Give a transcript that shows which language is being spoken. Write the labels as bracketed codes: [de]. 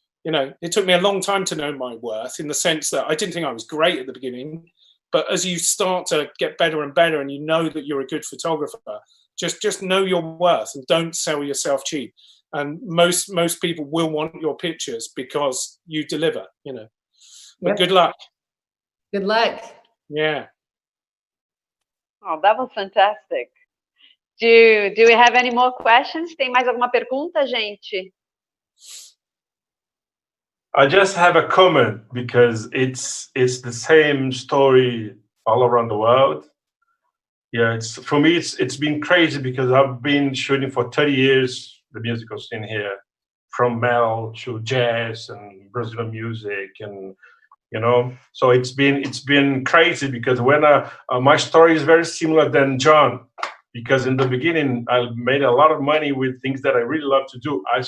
[en] You know, it took me a long time to know my worth, in the sense that I didn't think I was great at the beginning, but as you start to get better and better, and you know that you're a good photographer, just know your worth and don't sell yourself cheap. And most people will want your pictures because you deliver, you know. But good luck. Good luck. Yeah. Oh, that was fantastic. Do we have any more questions? [pt] Tem mais alguma pergunta, gente? [en] I just have a comment, because it's the same story all around the world. Yeah, for me it's been crazy, because I've been shooting for 30 years the musical scene here, from metal to jazz and Brazilian music, and you know, so it's been crazy, because when my story is very similar than John, because in the beginning I made a lot of money with things that I really love to do.